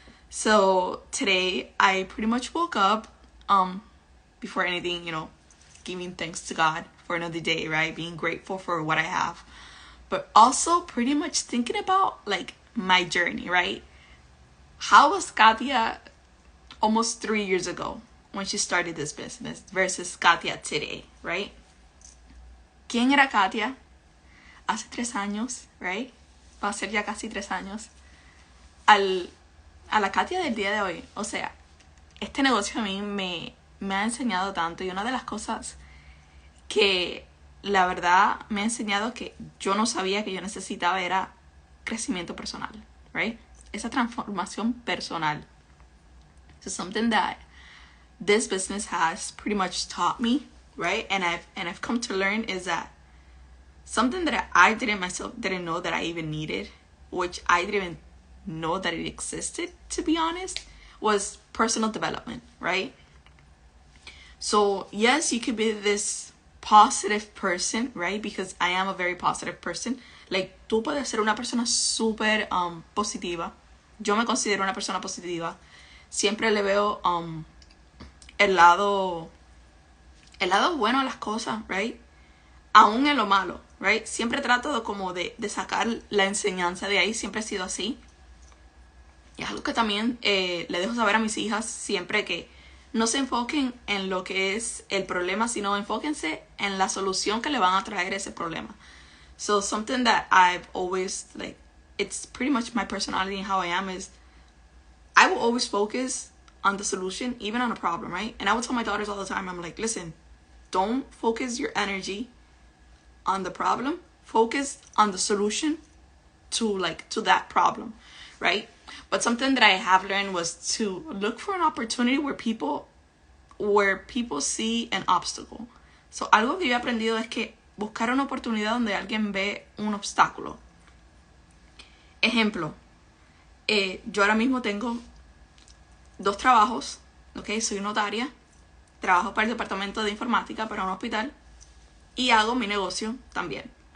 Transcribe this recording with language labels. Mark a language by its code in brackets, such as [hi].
[en] So today I pretty much woke up, before anything, you know, giving thanks to God for another day, right? Being grateful for what I have, but also pretty much thinking about like my journey, right? How was Katia almost 3 years ago when she started this business versus Katia today, right? [es] ¿Quién era Katia hace 3 años, right? Va a ser ya casi 3 años. A la Katia del día de hoy. O sea, este negocio a mí me ha enseñado tanto, y una de las cosas que la verdad me ha enseñado que yo no sabía que yo necesitaba era crecimiento personal, right? Esa transformación personal. [en] So something that this business has pretty much taught me, right? And I've come to learn is that something that I didn't know that I even needed, which I didn't even know that it existed, to be honest, was personal development, right? So yes, you could be this positive person, right? Because I am a very positive person. [es] Like, tú puedes ser una persona súper positiva. Yo me considero una persona positiva. Siempre le veo el lado bueno a las cosas, right? Aún en lo malo, right? Siempre trato de sacar la enseñanza de ahí. Siempre he sido así. Y es algo que también le dejo saber a mis hijas siempre, que no se enfoquen en lo que es el problema, sino enfóquense en la solución que le van a traer ese problema. [en] So something that I've always, like, it's pretty much my personality and how I am, is I will always focus on the solution, even on a problem, right? And I would tell my daughters all the time, I'm like, listen, don't focus your energy on the problem. Focus on the solution to that problem, right? But something that I have learned was to look for an opportunity where people see an obstacle. [es] So algo que yo he aprendido es que buscar una oportunidad donde alguien ve un obstáculo. Ejemplo, yo ahora mismo tengo 2 trabajos, ¿ok? Soy notaria, trabajo para el departamento de informática para un hospital y hago mi negocio también.